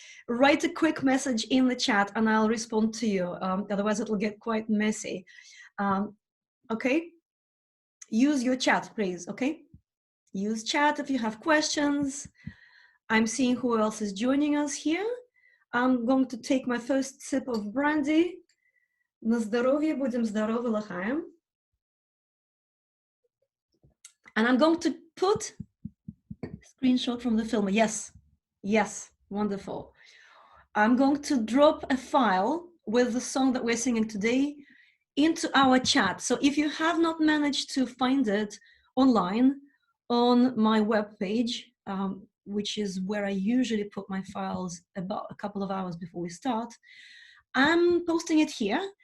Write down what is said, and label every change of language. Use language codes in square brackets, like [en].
[en] Write a quick message in the chat and I'll respond to you. Otherwise it'll get quite messy. Okay? Use your chat, please, okay? Use chat if you have questions. I'm seeing who else is joining us here. I'm going to take my first sip of brandy. [ru] На здоровье, будем здоровы, лахаем. [en] And I'm going to put screenshot from the film. Yes, yes, wonderful. I'm going to drop a file with the song that we're singing today into our chat. So if you have not managed to find it online on my webpage, which is where I usually put my files about a couple of hours before we start, I'm posting it here.